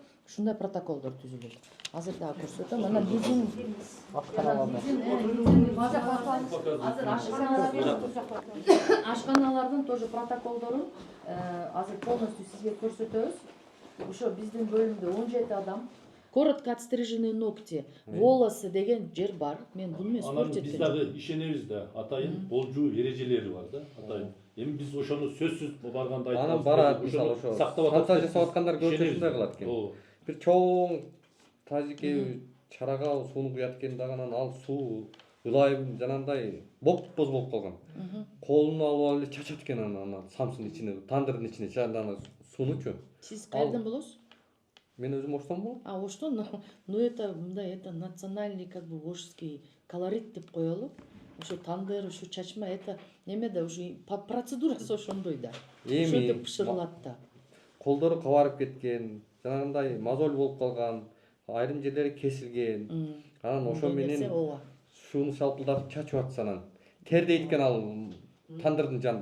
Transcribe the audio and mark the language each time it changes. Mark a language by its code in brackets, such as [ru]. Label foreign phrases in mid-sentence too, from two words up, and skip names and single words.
[ky] Ушундай протоколдор түзүлөт. Азыр дагы көрсөтөм. Анан биздин ашканалардын тоже протоколдорун азыр полностью сизге көрсөтөбүз. Ошо биздин бөлүмдө 17 адам. [ru] Коротко отстриженные ногти, волосы [ky] деген жер бар. Мен буну эмес Анан биз көрсөттүм. дагы ишенебиз да. Атайын болжуу эрежелери бар да. Атайын. Эми биз ошону сөзсүз барганда айтабыз. Анан барат, мисалы ошо санта жасап аткандар көчөсүндө кылат экен. Бир чоң тазике чарага сууну куят экен дагы анан ал суу ылайым жанагындай боп-боз болуп калган. Колуну алып эле чачат экен анан самсынын ичине, тандырдын ичине жанагы суунучу. Сиз кайерден болосуз? Мен өзүм Оштонмун. Оштон, [ru] ну это мындай это национальный как бы ошский колорит [ky] деп коелу. Ошо тандыр, ошо чачма это неме да уже процедурасы ошондой да. Ошентип бышырылат да. Колдору кабарып кеткен, жанагындай мозоль болуп калган, айрым жерлери кесилген. Анан ошо менен сууну шалпылдатып чачып атса анан тер дейт экен ал тандырдын жанында.